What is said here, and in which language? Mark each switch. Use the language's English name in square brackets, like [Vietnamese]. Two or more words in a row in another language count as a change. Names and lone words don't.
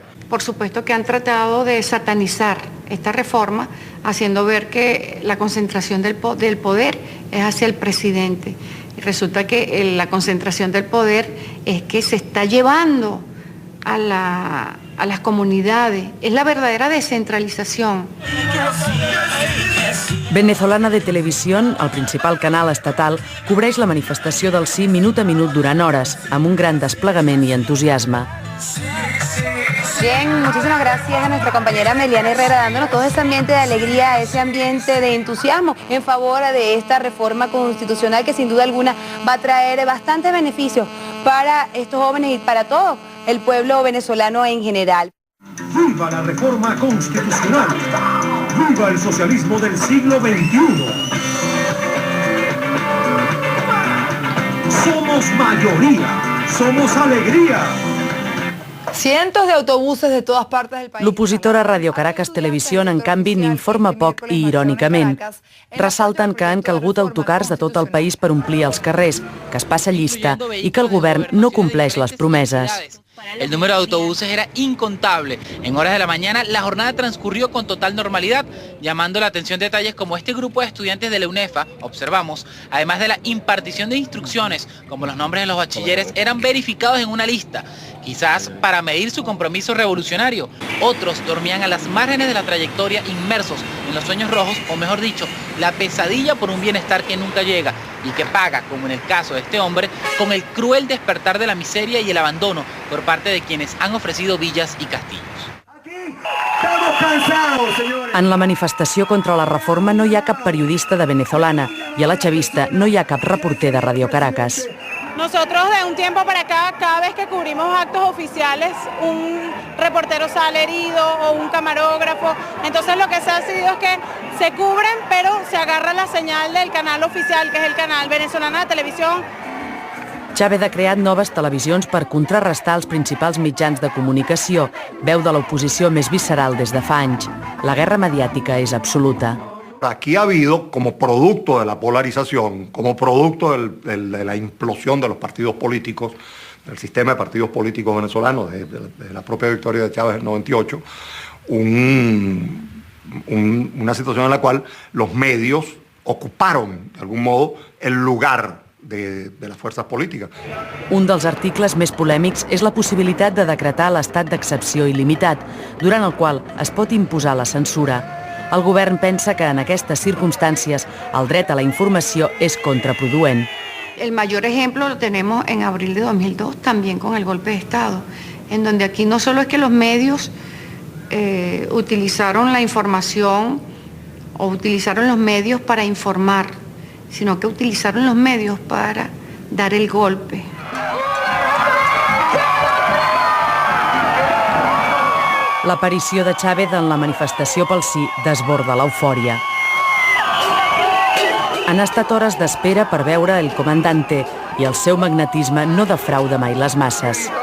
[Spanish] Por supuesto que han tratado de satanizar esta reforma, haciendo ver que la concentración del poder es hacia el presidente. Y resulta que la concentración del poder es que se está llevando a las comunidades. Es la verdadera descentralización. [Catalan] Venezolana de Televisión, el principal canal estatal, cobreix la manifestació del sí minut a minut durant hores, amb un gran desplegament i entusiasme. [Spanish] Bien, muchísimas gracias a nuestra compañera Meliana Herrera, dándonos todo ese ambiente de alegría, ese ambiente de entusiasmo en favor de esta reforma constitucional que sin duda alguna va a traer bastantes beneficios para estos jóvenes y para todo el pueblo venezolano en general. ¡Viva la reforma constitucional! ¡Viva el socialismo del siglo XXI! Somos mayoría, somos alegría. Cientos de autobuses de todas partes del país. [Catalan] L'opositora Radio Caracas Televisió, en canvi, n'informa poc i irònicament. Ressalten que han calgut autocars de tot el país per omplir els carrers, que es passa llista i que el govern no compleix les promeses. [Spanish] El número de autobuses era incontable. En horas de la mañana la jornada transcurrió con total normalidad, llamando la atención detalles como este grupo de estudiantes de la UNEFA, observamos, además de la impartición de instrucciones, como los nombres de los bachilleres, eran verificados en una lista, quizás para medir su compromiso revolucionario. Otros dormían a las márgenes de la trayectoria, inmersos en los sueños rojos, o mejor dicho, la pesadilla por un bienestar que nunca llega y que paga, como en el caso de este hombre, con el cruel despertar de la miseria y el abandono por parte de quienes han ofrecido villas y castillos. Estamos cansados, señores. [Catalan] En la manifestació contra la reforma no hi ha cap periodista de Venezolana i a la Chavista no hi ha cap reporter de Radio Caracas. [Spanish] Nosotros de un tiempo para acá, cada vez que cubrimos actos oficiales, un reportero sale herido o un camarógrafo. Entonces lo que se ha decidido es que se cubren, pero se agarra la señal del canal oficial, que es el canal Venezolana de Televisión. [Catalan] Chávez ha creat noves televisions per contrarrestar els principals mitjans de comunicació, veu de l'oposició més visceral des de fa anys. La guerra mediàtica és absoluta. [Spanish] Aquí ha habido, como producto de la polarización, como producto de la implosión de los partidos políticos, del sistema de partidos políticos venezolanos, de la propia victoria de Chávez en el 98, una situación en la cual los medios ocuparon, de algún modo, el lugar de las fuerzas polítiques. [Catalan] Un dels articles més polèmics és la possibilitat de decretar l'estat d'excepció il·limitat, durant el qual es pot imposar la censura. El govern pensa que en aquestes circumstàncies el dret a la informació és contraproduent. [Spanish] El mayor ejemplo lo tenemos en abril de 2002, también con el golpe de Estado, en donde aquí no solo es que los medios utilizaron la información o utilizaron los medios para informar, sino que utilizaron los medios para dar el golpe. [Catalan] L'aparició de Chávez en la manifestació pel sí desborda l'eufòria. Han estat hores d'espera per veure el comandante i el seu magnetisme no defrauda mai les masses.